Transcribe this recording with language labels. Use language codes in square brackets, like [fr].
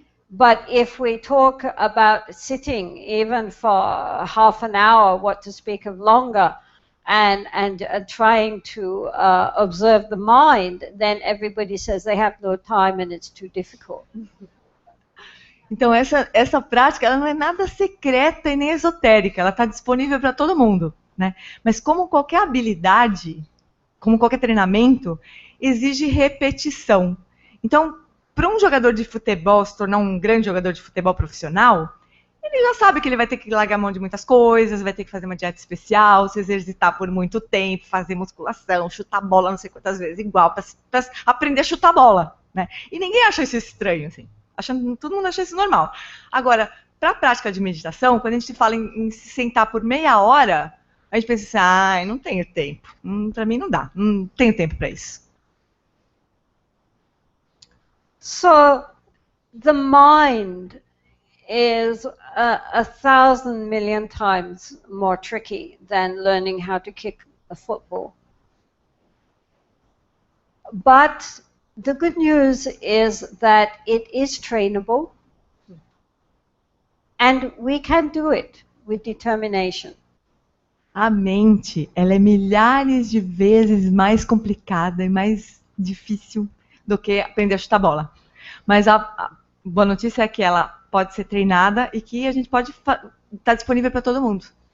[en] But if we talk about sitting even for half an hour, what to speak of longer, and trying to observe the mind, then everybody says they have no time and it's too difficult. [pt] Então essa prática ela não é nada secreta e nem esotérica, ela está disponível para todo mundo, né? Mas como qualquer habilidade, como qualquer treinamento, exige repetição. Então, para um jogador de futebol se tornar um grande jogador de futebol profissional, ele já sabe que ele vai ter que largar a mão de muitas coisas, vai ter que fazer uma dieta especial, se exercitar por muito tempo, fazer musculação, chutar bola não sei quantas vezes igual, para aprender a chutar bola, né? E ninguém acha isso estranho, assim. Todo mundo acha isso normal. Agora, para a prática de meditação, quando a gente fala em se sentar por meia hora, a gente pensa assim, não tenho tempo. Para mim não dá, não tenho tempo para isso. [en] So, the mind is 1,000 million times more tricky than learning how to kick a football. But the good news is that it is trainable and we can do it with determination. [pt] A mente, ela é milhares de vezes mais complicada e mais difícil do que aprender a chutar bola. Mas a boa notícia é que ela pode ser treinada e que a gente pode estar disponível para todo mundo.